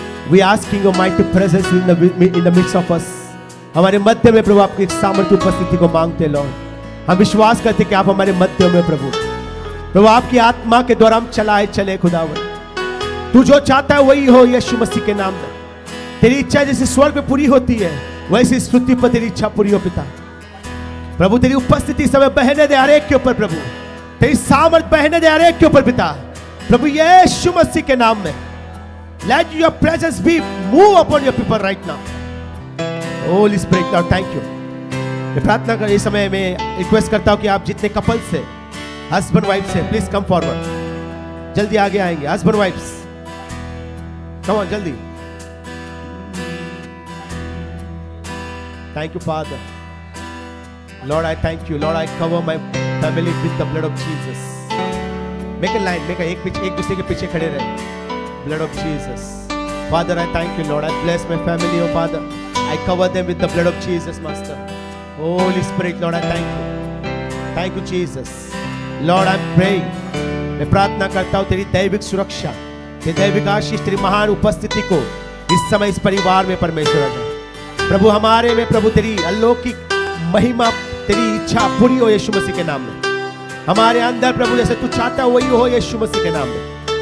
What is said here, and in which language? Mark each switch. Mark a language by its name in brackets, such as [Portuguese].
[English] We asking your mighty presence in the midst of us. [Hindi] हमारे मध्य में प्रभु आपकी एक सामर्थ्य उपस्थिति को मांगते हैं, Lord. हम विश्वास करते कि आप हमारे मध्य में प्रभु आपकी आत्मा के द्वारा हम चले खुदावन. तू जो चाहता है वही हो यीशु मसीह के नाम में. तेरी इच्छा जैसे स्वर्ग में पूरी होती है वैसी इस पृथ्वी पर तेरी इच्छा पूरी हो पिता. प्रभु तेरी उपस्थिति समय बहने दे हर एक के ऊपर प्रभु. तेरी सामर्थ बहने दे हर एक के ऊपर पिता. प्रभु यीशु मसीह के नाम में [English] let your presence be move upon your people right now. Holy Spirit, now thank you. [Hindi] मैं प्रार्थना कर इस समय में रिक्वेस्ट करता हूं कि आप जितने कपल से हस्बैंड वाइफ से [English] Please come forward. [Hindi] जल्दी आगे आएंगे. [English] Husband wives come on जल्दी. Thank you Father. Lord I thank you. Lord I cover my family with the blood of Jesus. Make a line, make [Hindi] एक दूसरे के पीछे खड़े रहे. [English] Blood of Jesus. Father, I thank you, Lord. I bless my family, oh Father. I cover them with the blood of Jesus, Master. Holy Spirit, Lord, I thank you. Thank you, Jesus. Lord, I'm praying. [Hindi] मैं प्रार्थना करता हूँ तेरी दैविक सुरक्षा, तेरी दैविक आशीष, तेरी महान उपस्थिति को इस समय इस परिवार में परमेश्वर आ जाए। प्रभु हमारे में प्रभु तेरी अलौकिक महिमा, तेरी इच्छा पूरी हो यीशु मसीह के नाम में। हमारे अंदर प्रभु जैसे तू चाहता है वही हो यीशु मसीह के नाम में।